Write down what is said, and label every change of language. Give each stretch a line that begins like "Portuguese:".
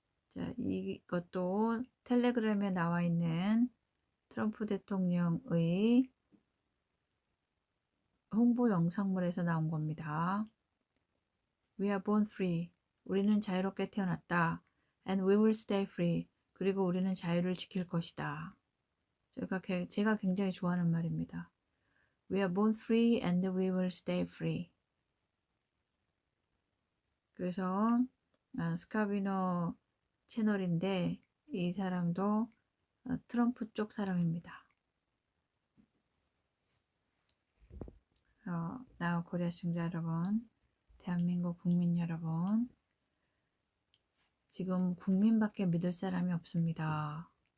Korean: 자, 이것도 텔레그램에 나와 있는 트럼프 대통령의 홍보 영상물에서 나온 겁니다.
English: We are born free.
Korean: 우리는 자유롭게 태어났다.
English: And we will stay free.
Korean: 그리고 우리는 자유를 지킬 것이다. 제가 굉장히 좋아하는 말입니다.
English: We are born free and we will stay free.
Korean: 그래서 스카비너 채널인데 이 사람도 트럼프 쪽 사람입니다. 나우 코리아 시청자 여러분, 대한민국 국민 여러분, 지금 국민밖에 믿을 사람이 없습니다.